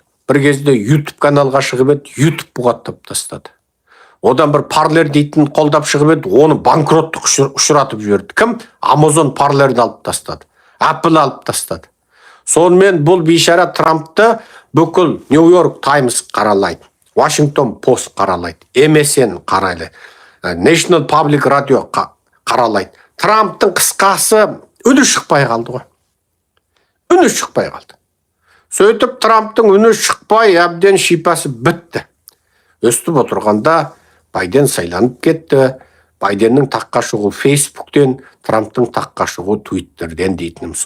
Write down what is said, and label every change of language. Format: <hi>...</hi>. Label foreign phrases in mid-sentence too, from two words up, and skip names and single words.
<kk>Бір кезде YouTube каналға шығып еді, YouTube бұғаттап тастады. Одан бір Parler дейтін қолдап шығып еді, оны банкроттық ұшыратып жіберді. Кім? Amazon Parlerді алып тастады. Apple алып тастады. Сонымен бұл бейшара Трампты бүкіл New York Times қаралайды, Washington Post қаралайды, MSN қарайлайды, National Public Radio қаралайды. Трамптың қысқасы үні шықпай қалды ғой. Үні шықпай қалды. Сөйтіп Трамптың үні шықпай әбден шипасы бітті. Өстіп отырғанда Байден сайланып кетті. Байденнің таққа шығу Facebook'тен, Трамптың таққа шығу Twitter'ден дейтінім сол.</kk>